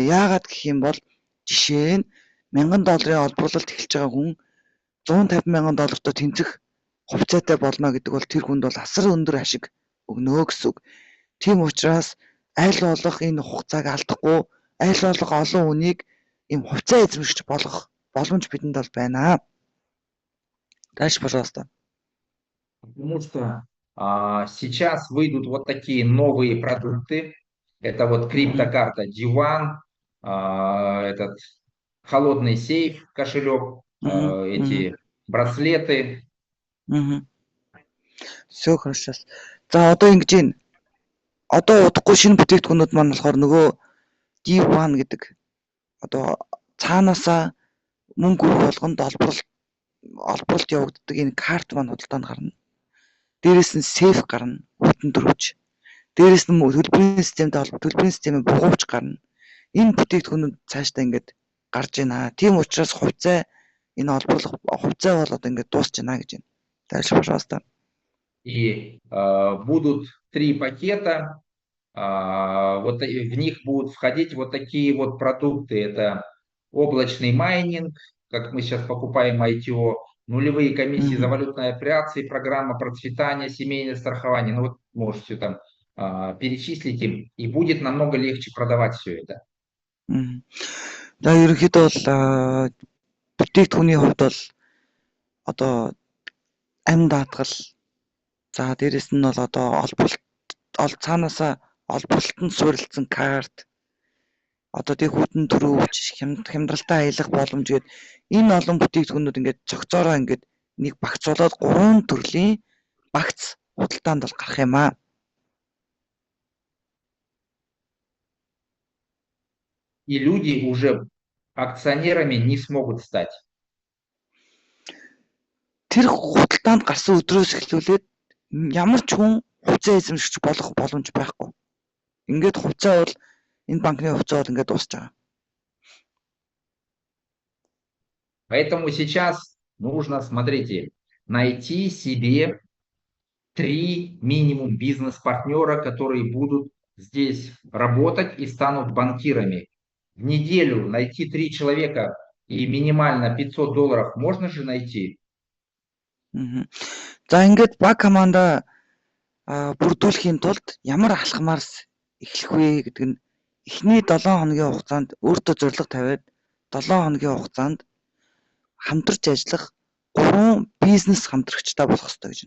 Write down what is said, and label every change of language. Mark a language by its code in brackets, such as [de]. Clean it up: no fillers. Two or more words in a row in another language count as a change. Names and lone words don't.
[mn] Яагаад гэх юм бол жишээ нь $1000 олборлолт эхэлж байгаа хүн $150,000 тэнцэх хувьцаатай болно гэдэг бол тэр хүнд бол асар өндөр ашиг өгнө гэсэн үг. Тийм учраас аль болох энэ хугацааг алдахгүй, аль болох олон хүнийг им хувьцаа эзэмшигч болгох боломж бидэнд бол байна. [ru] Дальше, пожалуйста. Потому что сейчас выйдут вот такие новые продукты. Это вот криптокарта D1, этот холодный сейф, кошелек, эти браслеты. Все хорошо. [mn] За одоо ингэж байна. Одоо удахгүй шинэ бүтээгдэхүүнүүд маань болохоор нөгөө D1 гэдэг одоо цаанаасаа мөнгө өрөх болгонд олборлолт явагддаг энэ карт маань худалдаанд гарна. Дээрээс нь сейф гарна, хүтэн төрөвч. Дээрээс нь төлбөрийн системтэй бугуувч гарна. Энэ бүтээгдэхүүнүүд цаашдаа ингэж гарч байна. Тийм учраас хувьцаа энэ олборлох хувьцаа бол одоо ингэж дуусч байна гэж байна. [ru] Дальше, пожалуйста. И будут 3 пакета, вот в них будут входить вот такие вот продукты. Это облачный майнинг, как мы сейчас покупаем ITO, нулевые комиссии за валютные операции, программа процветания, семейное страхование. Ну вот можете там перечислить им, и будет намного легче продавать все это. [mn] За ерөнхийдөө бол бүтээгдэхүүний хувьд бол одоо амь даатгал за дээрэс нь бол одоо цаанаасаа олборлолтод суурилсан карт одоо тэг хүтэн төрөвч хямдралтай аялах боломж гээд энэ олон бүтээгдэхүүнүүд ингээд цогцоороо ингээд нэг багцуулаад 3 төрлийн багц худалдаанд бол гарах юм аа. [ru] И люди уже акционерами не смогут стать. [mn] Тэр худалдаанд гарсан өдрөөс эхлүүлээд ямар ч хүн хувьцаа эзэмшигч болох боломж байхгүй. Ингээд хувьцаа бол энэ банкны хувьцаа бол ингээд дуусч байгаа. [ru] Поэтому сейчас нужно, смотрите, найти себе 3 минимум бизнес-партнера, которые будут здесь работать и станут банкирами. В неделю найти 3 человека и минимально $500 можно же найти? [mn] За ингээд баг команда бүрдүүлэхийн тулд ямар алхмаар эхлэх вэ гэдэг нь эхний 7 хоногийн хугацаанд өөртөө зорилго тавиад 7 хоногийн хугацаанд хамтарч ажиллах 3 бизнес хамтрагчтай болох хэрэгтэй гэж байна.